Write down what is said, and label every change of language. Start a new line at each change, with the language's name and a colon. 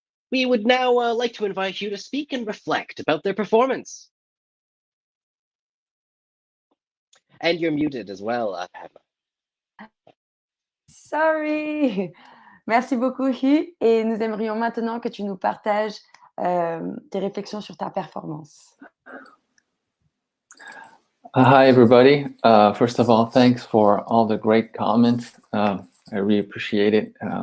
English: We would now like to invite you to speak and reflect about their performance. And you're muted as well, Padma. Sorry.
French: Merci beaucoup, Hugh. Et nous aimerions maintenant que tu nous partages tes réflexions sur ta performance.
English: Hi, everybody. First of all, thanks for all the great comments. I really appreciate it.